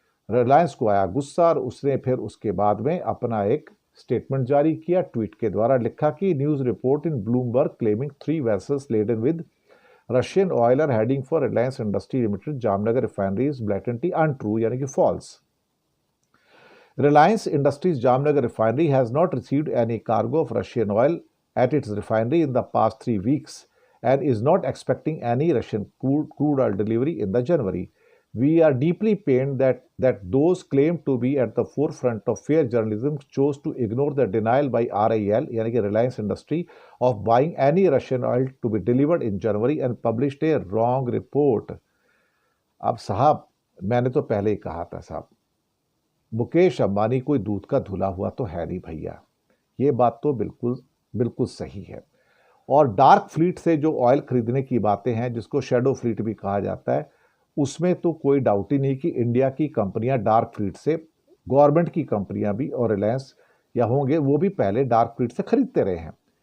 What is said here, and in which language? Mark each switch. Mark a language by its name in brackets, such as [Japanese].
[Hindi] रिलायंस को आया गुस्सा और उसने फिर उसके बाद में अपना एक स्टेटमेंट जारी किया। ट्वीट के द्वारा लिखा कि [English] news report in Bloomberg claiming 3 vessels laden with Russian oil are heading for Reliance Industry Limited Jamnagar refinery is blatantly untrue, [Hindi] यानी कि [English] False. Reliance Industries Jamnagar refinery has not received any cargo of Russian oil at its refinery in the past 3 weeks and is not expecting any Russian crude oil delivery in the January. We are deeply pained that those claimed to be at the forefront of fair journalism chose to ignore the denial by RIL, [Hindi] यानी कि [English] Reliance Industry, of buying any Russian oil to be delivered in January and published a wrong report. [Hindi] अब साहब मैंने तो पहले ही कहा था साहब, मुकेश अंबानी कोई दूध का धुला हुआ तो है नहीं भैया, ये बात तो बिल्कुल बिल्कुल सही है। और डार्क फ्लीट से जो ऑयल खरीदने की बातें हैं, जिसको शैडो फ्लीट भी कहा जाता है, उसमें तो कोई डाउट ही नहीं कि इंडिया की कंपनियां डार्क फ्लीट से, गवर्नमेंट की कंपनियां भी और रिलायंस या होंगे वो भी पहले डार्क फ्लीट से खरीदते रहे हैं।